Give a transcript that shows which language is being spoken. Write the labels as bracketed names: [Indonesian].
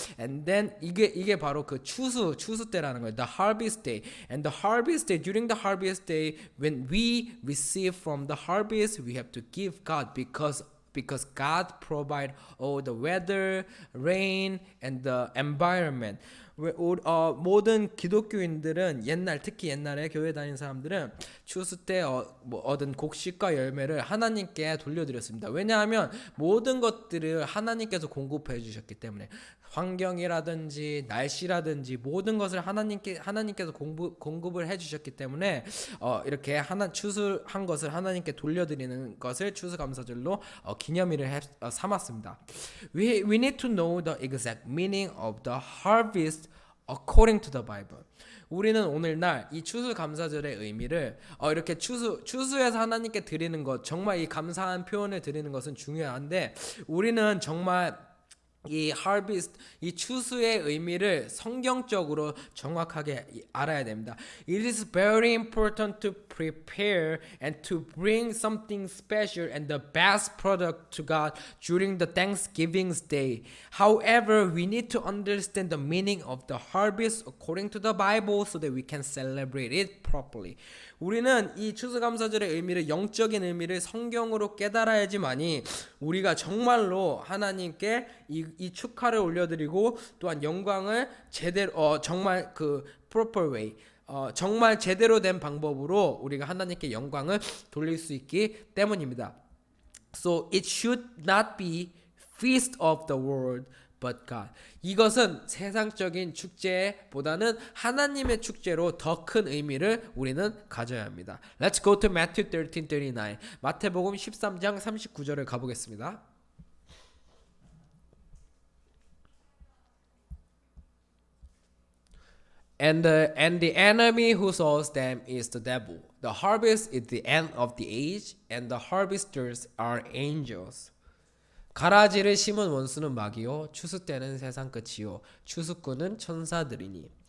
[English] And then [Korean] 이게 바로 그 추수 때라는 거예요. [English] The harvest day. And the harvest day, during the harvest day, when we receive from the harvest, we have to give God because God provide all the weather, rain, and the environment. [Korean] 모든 기독교인들은 특히 옛날에 교회 다니는 사람들은 추수 때 얻은 곡식과 열매를 하나님께 돌려드렸습니다. 왜냐하면 모든 것들을 하나님께서 공급해 주셨기 때문에 환경이라든지 날씨라든지 모든 것을 하나님께서 공급을 해주셨기 때문에 이렇게 추수한 것을 하나님께 돌려드리는 것을 추수감사절로 기념일을 삼았습니다. [English] We need to know the exact meaning of the harvest according to the Bible. [Korean] 우리는 오늘날 이 추수감사절의 의미를 이렇게 추수해서 하나님께 드리는 것 정말 이 감사한 표현을 드리는 것은 중요한데 우리는 정말 이 harvest, 이 추수의 의미를 성경적으로 정확하게 알아야 됩니다. [English] It is very important to prepare and to bring something special and the best product to God during the Thanksgiving Day. However, we need to understand the meaning of the harvest according to the Bible so that we can celebrate it properly. [Korean] 우리는 이 추수감사절의 의미를 영적인 의미를 성경으로 깨달아야지만이 우리가 정말로 하나님께 이 축하를 올려드리고 또한 영광을 제대로 정말 그 [English] proper way [Korean] 정말 제대로 된 방법으로 우리가 하나님께 영광을 돌릴 수 있기 때문입니다. [English] So it should not be feast of the world but God. [Korean] 이것은 세상적인 축제보다는 하나님의 축제로 더 큰 의미를 우리는 가져야 합니다. [English] Let's go to Matthew 13:39. [Korean] 마태복음 13장 39절을 가보겠습니다. [English] And the enemy who sows them is the devil. The harvest is the end of the age, and the harvesters are angels. [Korean] 가라지를 심은 원수는 마귀요, 추수 때는 세상 끝이요, 추수꾼은 천사들이니.